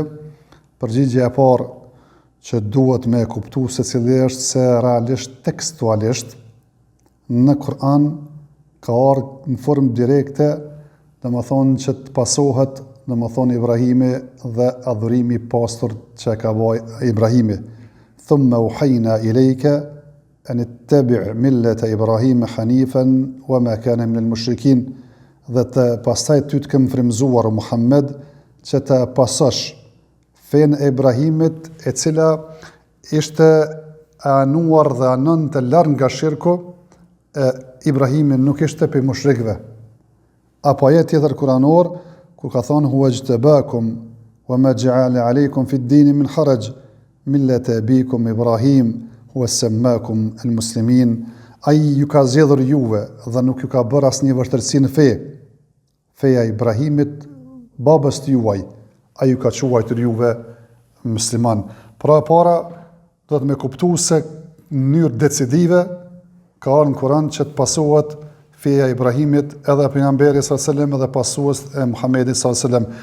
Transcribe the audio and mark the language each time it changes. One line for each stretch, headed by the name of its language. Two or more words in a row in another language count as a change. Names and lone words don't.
Albanian: Përgjigje e parë që duhet me kuptu se cili është se realisht tekstualisht në Kur'an ka ardhur në formë direkte, dhe më thonë që të pasohet, dhe më thonë Ibrahimi dhe adhurimi pastër që ka bëj Ibrahimi.
Arabic: ثم أوحينا إليك أن اتبع ملة إبراهيم حنيفا وما كان من المشركين,
Albanian: dhe të pastaj ty të kemë frymzuar Muhammed që të pasosh fen e Ibrahimit e cila ishte anuar dhe anon të larë nga shirku, Ibrahimin nuk ishte për mushrikve. Apo ajet tjetër kuranor, kur ka thonë
Arabic: هو اجتباكم وما جعل عليكم في الدين من حرج ملة أبيكم إبراهيم هو سماكم المسلمين,
Albanian: ai ju ka zgjedhur juve dhe nuk ju ka bërë asnjë vështirësi në fe. Feja Ibrahimit, babës të juaj, ai ju ka quajtur juve musliman. Pra para do të me kuptu se në mënyrë decisive ka ardhur në Kur'an që të pasohet feja Ibrahimit edhe pejgamberi
Arabic: صلى الله عليه وسلم
Albanian: edhe pasues e Muhamedit
Arabic: صلى الله عليه وسلم.